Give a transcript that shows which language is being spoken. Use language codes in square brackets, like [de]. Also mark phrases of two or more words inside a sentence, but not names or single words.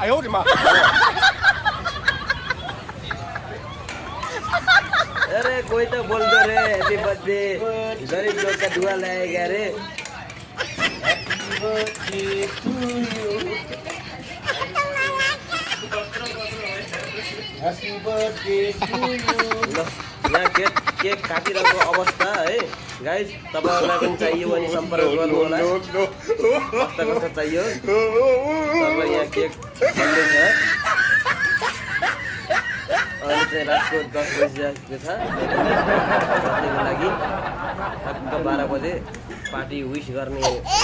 [hi] अरे कोई तो बोल दो रे [en] happy birthday, [hi] गरीब लोग का दुआ लाएगा रे। [ne] यहाँ केक काटिरहेको अवस्था है गाइज, तपाईँहरूलाई पनि चाहियो भने सम्पर्क गर्नु होला। कस्तो कस्तो चाहियो तपाईँ, यहाँ केक बन्दैछ। अहिले चाहिँ रातको 10 बजिसकेको छ। रातिको लागि टक्क 12 बजे पार्टी विश गर्ने हो।